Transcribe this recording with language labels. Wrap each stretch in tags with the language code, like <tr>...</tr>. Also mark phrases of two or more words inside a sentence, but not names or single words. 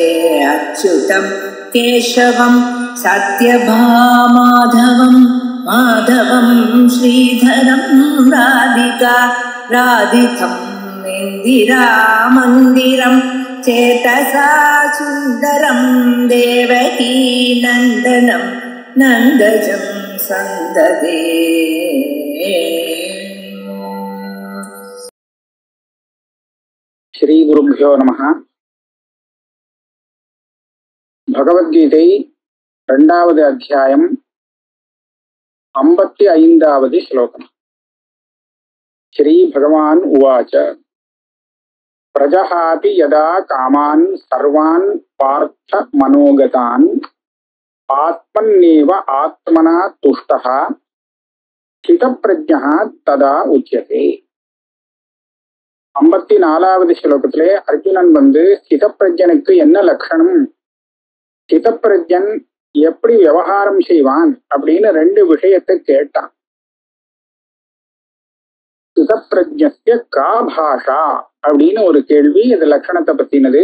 <sa>अच्युतं केशवं सत्यभामाधवं माधवं श्रीधरं राधितं इन्दिरामन्दिरं चेतसा सुन्दरं देवकी नन्दनं नन्दजं सन्ददे। श्री गुरुभ्यो नमः.</sa> <ta>भगवद्गीதை 2வது அத்தியாயம் 55வது श्लोकम्.</ta> <sa>श्री भगवान् उवाच प्रजहाति यदा कामान् सर्वान् पार्थ मनोगतान् आत्मन्नेव आत्मना तुष्टः स्थितप्रज्ञः तदा उच्यते.</sa> <ta>54வது ஸ்லோகத்திலே அர்ஜுனன் ஸ்திதப்பிரஜனுக்கு என்ன லட்சணம், ஸ்திதப்பிரஜன் எப்படி விவகாரம் செய்வான் அப்படின்னு 2 விஷயத்தை கேட்டான்.</ta> <sa>स्थितप्रज्ञस्य का भाषा</sa> <ta>அப்படின்னு ஒரு கேள்வி, இது லட்சணத்தை பத்தினது.</ta>